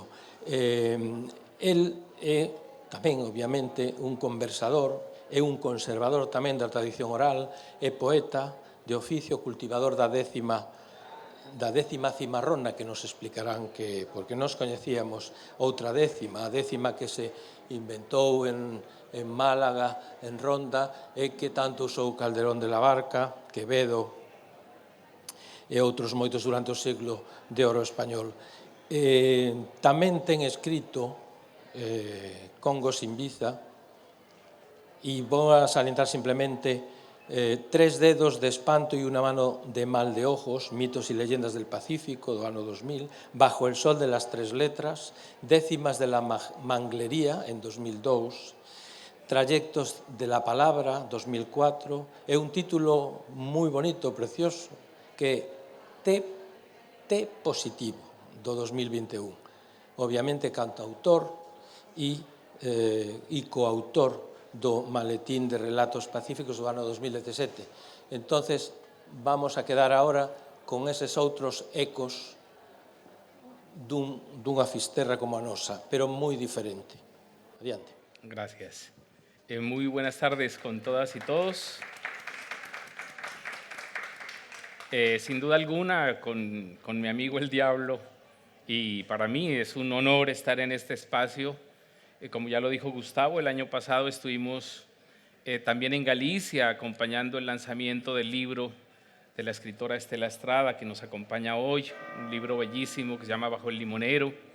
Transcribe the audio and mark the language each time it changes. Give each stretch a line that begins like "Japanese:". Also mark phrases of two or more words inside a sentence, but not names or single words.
Galician: El é tamén, obviamente, un conversador, é un conservador tamén da tradición oral, é poeta de oficio, cultivador da décima cimarrona, que nos explicarán que, porque nós coñecíamos outra décima, a décima que se inventou en Málaga, en Ronda, e que tanto usou Calderón de la Barca, Quevedo e outros moitos durante o século de oro español. Tamén ten escrito Congo sin visa, e vou a salientar simplemente Tres dedos de espanto y una mano de mal de ojos, mitos y leyendas del Pacífico, do ano 2000, Bajo el sol de las tres letras, Décimas de la manglería, en 2002, Trayectos de la palabra, 2004, é un título moi bonito, precioso, que T positivo. do 2021. Obviamente cantautor e coautor do Maletín de Relatos Pacíficos do ano 2017. Entonces, vamos a quedar agora con eses outros ecos dunha Fisterra como a nosa, pero moi diferente. Adiante.
Spanish: Gracias. Muy buenas tardes con todas y todos. Sin duda alguna, con mi amigo el Diablo, y para mí es un honor estar en este espacio. Como ya lo dijo Gustavo, el año pasado estuvimos también en Galicia acompañando el lanzamiento del libro de la escritora Estela Estrada, que nos acompaña hoy, un libro bellísimo que se llama Bajo el limonero.